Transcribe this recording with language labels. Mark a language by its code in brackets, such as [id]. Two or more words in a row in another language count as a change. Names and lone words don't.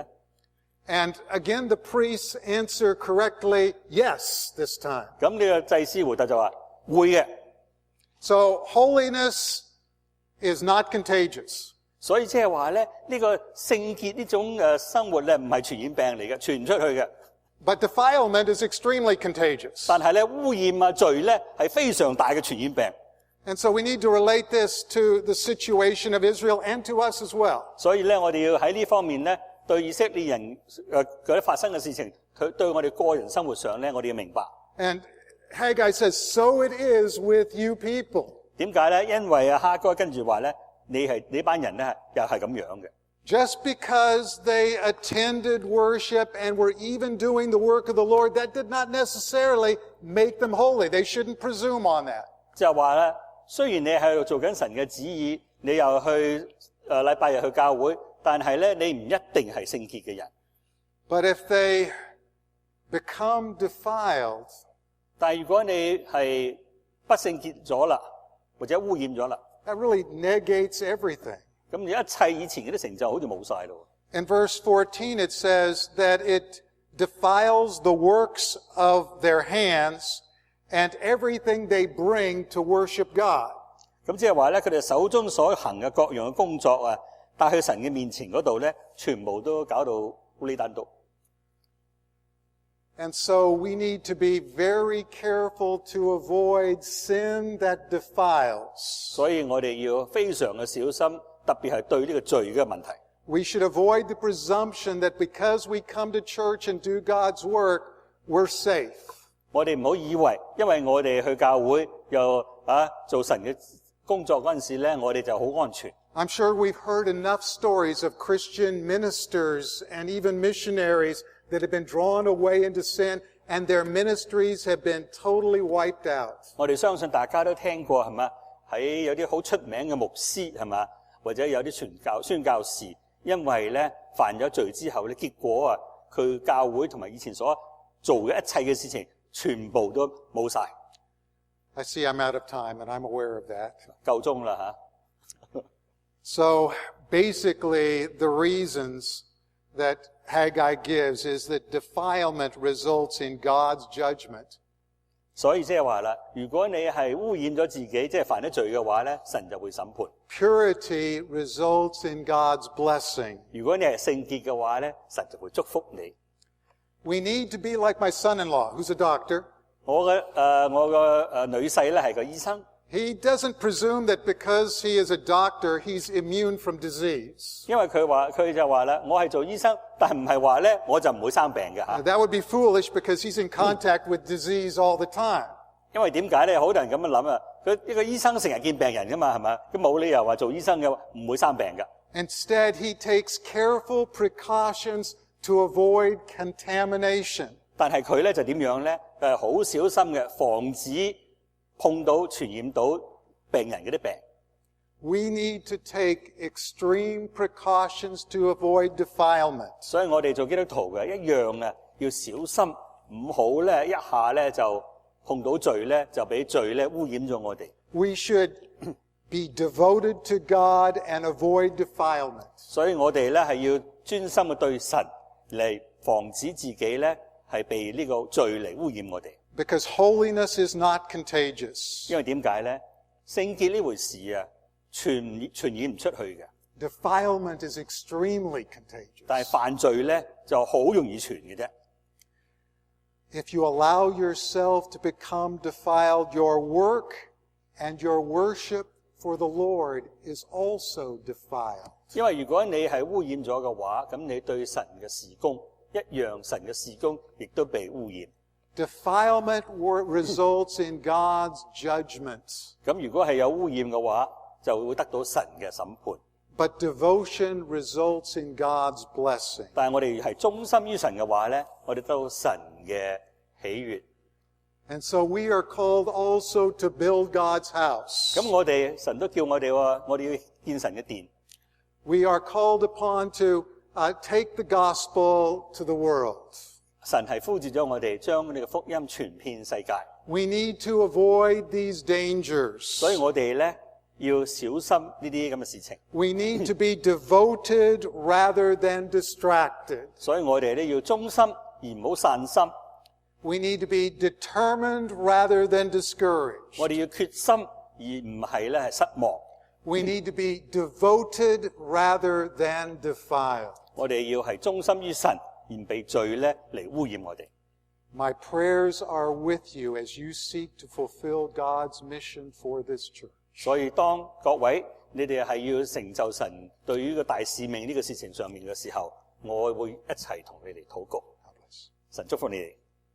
[en] And again, the priests answer correctly, yes, this time. [yue] 咁呢個祭司回答就話會嘅。 [en] So holiness is not contagious. [yue] 所以即係話咧，呢個聖潔呢種生活咧，唔係傳染病嚟嘅，傳唔出去嘅。 [en] But defilement is extremely contagious. [yue] 但係咧，污染罪咧係非常大嘅傳染病。 [en] And so we need to relate this to the situation of Israel and to us as well. [yue] 所以咧，我哋要喺呢方面咧，對以色列人嗰啲發生嘅事情，對我哋個人生活上咧，我哋要明白。 [en] And Haggai says, so it is with you people. [yue] 點解咧？因為哈該跟住話咧，你班人咧又係咁樣嘅。 [en] Just because they attended worship and were even doing the work of the Lord, that did not necessarily make them holy. They shouldn't presume on that. [yue] 即係話咧，雖然你喺度做緊神嘅旨意，你又去禮拜日去教會，但係咧你唔一定係聖潔嘅人。 [en] But if they become defiled, [yue] 但係如果你係不聖潔咗啦，或者污染咗啦， [en] that really negates everything. [yue] 咁一切以前嗰啲成就好似冇晒咯。 [en] In verse 14 it says that it defiles the works of their hands and everything they bring to worship God. [yue] 咁即係話咧，佢哋手中所行嘅各樣嘅工作帶去神嘅面前嗰度咧，全部都搞到烏哩單獨。 [en] And so we need to be very careful to avoid sin that defiles. [yue] 所以我哋要非常嘅小心，特別係對呢個罪嘅問題。 [en] We should avoid the presumption that because we come to church and do God's work, we're safe. [yue] 我哋唔好以為，因為我哋去教會又做神嘅工作嗰陣時咧，我哋就好安全。 [en] I'm sure we've heard enough stories of Christian ministers and even missionaries that have been drawn away into sin and their ministries have been totally wiped out. [yue] 我哋相信大家都聽過係嘛？喺有啲好出名嘅牧師係嘛，或者有啲宣教士，因為咧犯咗罪之後咧，結果佢教會同埋以前所做嘅一切嘅事情，全部都冇晒。 [en] I see I'm out of time and I'm aware of that. [yue] 夠鐘啦吓。 [en] So basically the reasons that Haggai gives is that defilement results in God's judgment. [yue] 所以即係話啦，如果你係污染咗自己，即係犯咗罪嘅話咧，神就會審判。 [en] Purity results in God's blessing. [yue] 如果你係聖潔嘅話咧，神就會祝福你。 [en] We need to be like my son-in-law, who's a doctor. [yue] 我嘅女婿咧係個醫生。 [en] He doesn't presume that because he is a doctor, he's immune from disease. [yue] 因為佢就話啦，我係做醫生，但唔係話咧我就唔會生病嘅吓。 [en] That would be foolish because he's in contact with disease all the time. [yue] 因為點解咧？好多人咁樣諗啊，一個醫生成日見病人噶嘛，係咪？佢冇理由話做醫生嘅唔會生病㗎。 [en] Instead, he takes careful precautions to avoid contamination. [yue] 但係佢咧就點樣咧？佢係好小心嘅，防止碰到傳染到病人嗰啲病。 [en] We need to take extreme precautions to avoid defilement. [yue] 所以我哋做基督徒嘅一樣啊，要小心，唔好咧一下咧就碰到罪咧，就俾罪咧污染咗我哋。 [en] We should be devoted to God and avoid defilement. [yue] 所以我哋咧係要專心嘅對神嚟防止自己咧係被呢個罪嚟污染我哋。 [en] Because holiness is not contagious. [yue] 因為點解咧？聖潔呢回事啊，傳染唔出去嘅。 [en] Defilement is extremely contagious. [yue] 但係犯罪咧就好容易傳嘅啫。 [en] If you allow yourself to become defiled, your work and your worship for the Lord is also defiled. [yue] 因為如果你係污染咗嘅話，咁你對神嘅事工一樣，神嘅事工亦都被污染。 [en] Defilement results in God's judgment. [yue] 咁如果係有污染嘅話，就會得到神嘅審判。 [en] But devotion results in God's blessing. [yue] 但係我哋係忠心於神嘅話咧，我哋得到神嘅喜悅。 [en] And so we are called also to build God's house. [yue] 咁我哋神都叫我哋話，我哋要建神嘅殿。 [en] We are called upon to take the gospel to the world. [yue] 神係呼召咗我哋將呢個福音傳遍世界。 [en] We need to avoid these dangers. [yue] 所以我哋咧要小心呢啲咁嘅事情。 [en] We need to be devoted rather than distracted. [yue] 所以我哋咧要忠心而唔好散心。 [en] We need to be determined rather than discouraged. [yue] 我哋要決心而唔係咧係失望。 [en] We need to be devoted rather than defiled. [yue] 我哋要係忠心於神，而唔被罪咧嚟污染我哋。 [en] My prayers are with you as you seek to fulfill God's mission for this church. [yue] 所以當各位你哋係要成就神對於個大使命呢個事情上面嘅時候，我會一齊同你哋禱告。神祝福你哋。